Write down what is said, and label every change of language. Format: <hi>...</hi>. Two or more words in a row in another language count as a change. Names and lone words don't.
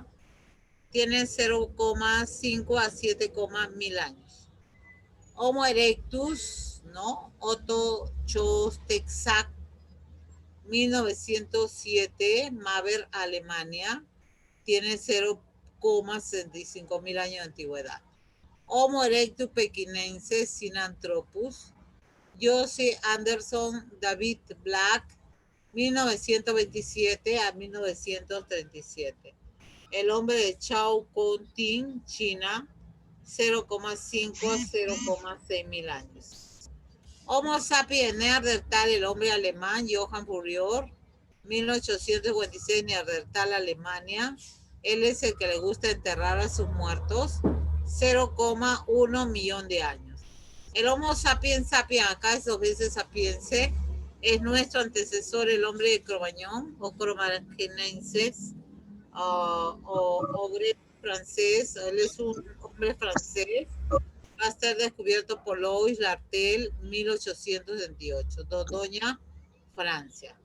<es>Tiene 0,5 a 7,000 años. Homo erectus, ¿no? Otto Chostexac, 1907, Maber, Alemania. Tiene 0,65.000 años de antigüedad. Homo erectus pekinense, Sinanthropus. Josie Anderson, David Black, 1927 a 1937. El hombre de Chao Contin, China, 0,5 a 0,6.000 años. Homo sapiens Neandertal, el hombre alemán, Johann Fourier, 1856, Neandertal, Alemania. Él es el que le gusta enterrar a sus muertos, 0,1 millón de años. El Homo sapiens sapiens, acá es 2 veces sapiense, es nuestro antecesor, el hombre de Cro-Magnon o Cro-Magnenses, o francés. Él es un hombre francés. Va a ser descubierto por Louis Lartel, 1828, Dordogne, Francia.</es>